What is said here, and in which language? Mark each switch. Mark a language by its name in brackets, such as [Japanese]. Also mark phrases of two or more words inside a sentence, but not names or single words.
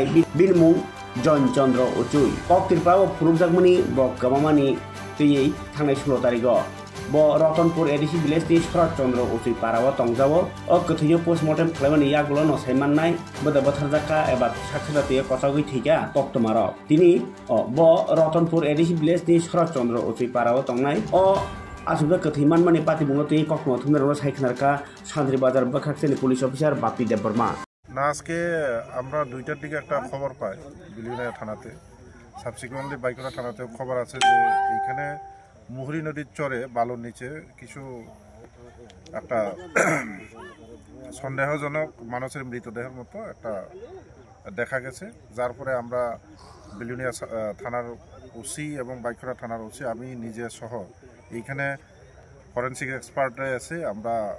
[Kok Borok] binmung John Chandra Ochui koktirpao phurukjakmani bo kamamani tei thangnai 16 tariko bo Ratanpur ADC village ni Sharat Chandra Ochui parao tongjao o kothiyo postmortem khlaimani yagulo no saimannai boda batharjaka eba sakshatatiya kotagui thika koktomaro tini bo Ratanpur ADC village ni Sharat Chandra Ochui parao tongnai o আসলে কথি মানমানি পাতি বুঙ্গো তুই কখনো থুমের সাইখানারকা সান্দ্রি বাজার বাখাকসেনি [English] police officer [Kok Borok] বাপি দেববর্মা [Bangla] না আজকে আমরা 2টার দিকে একটা খবর পাই বিলিউনিয়া থানাতে সাবসিকুয়েন্টলি বাইকরা থানাতেও খবর আছে যে এইখানে মুহুরী নদীর চরে বালুর নিচে কিছু একটা সন্দেহজনক মানুষের মৃতদেহের মতো একটা দেখা গেছে যার পরে আমরা বিলিউনিয়া থানার ওসি এবং বাইকরা থানার ওসি আমি নিজে সহ এইখানে [English] forensic expert [Bangla] এসে আমরা